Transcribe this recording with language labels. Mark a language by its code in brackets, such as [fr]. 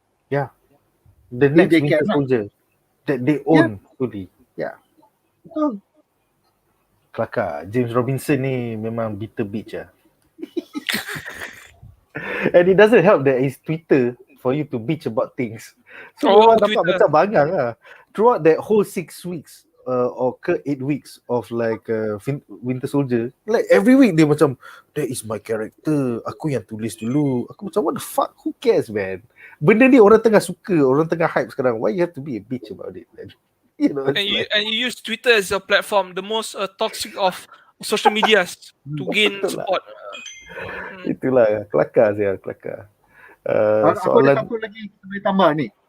[en] Yeah, the next Winter Soldier that they own fully. Yeah. [ms] Kelakar. James Robinson ni memang [en] bitter bitch [ms] lah. [en] And it doesn't help that it's Twitter for you to bitch about things. [ms] So orang dapat macam bangang lah. [en] Throughout that whole 6 weeks or 8 weeks of like Winter Soldier, like every week [ms] dia macam, [en] that is my character, [ms] aku yang tulis dulu. Aku macam, [en] what the fuck, who cares man? [ms] Benda ni orang tengah suka, orang tengah hype sekarang. [en] Why you have to be a bitch about it man? You know, and you use Twitter as a platform, the most toxic of social medias to gain support. [ms] Itulah, kelakar saya, kelakar. Aku ada satu lagi kita boleh tambah ni.